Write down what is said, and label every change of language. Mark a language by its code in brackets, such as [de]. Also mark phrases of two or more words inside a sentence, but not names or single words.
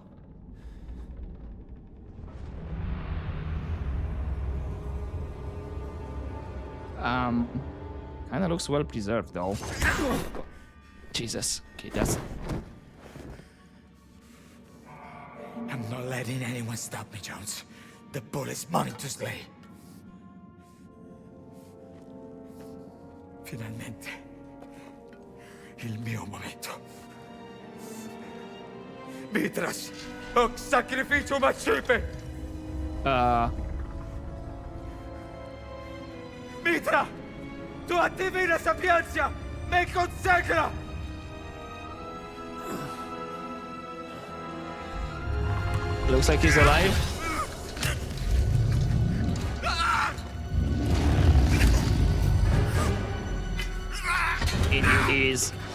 [en] Kinda looks well preserved though. Jesus. Okay, that's... I'm not letting anyone stop me, Jones. The bull is mine to slay. [it] Finalmente. Il mio momento. [la] Mitras, hoc sacrificium accipe! Mitra! [it] Tua divina sapienza me consacra! [en] Looks like he's alive. It is.